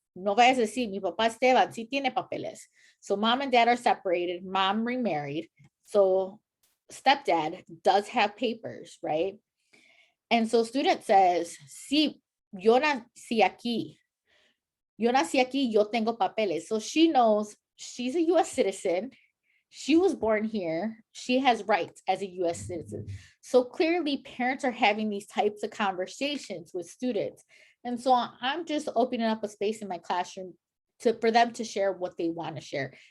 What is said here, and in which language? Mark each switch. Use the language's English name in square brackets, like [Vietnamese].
[Spanish] No vayas a decir, mi papá Esteban sí tiene papeles. [English] So mom and dad are separated, mom remarried. So stepdad does have papers, right? And so student says, [Spanish] sí, yo nací aquí. Yo nací aquí, yo tengo papeles. [English] So she knows she's a US citizen. She was born here. She has rights as a US citizen. So clearly parents are having these types of conversations with students. And so I'm just opening up a space in my classroom for them to share what they want to share.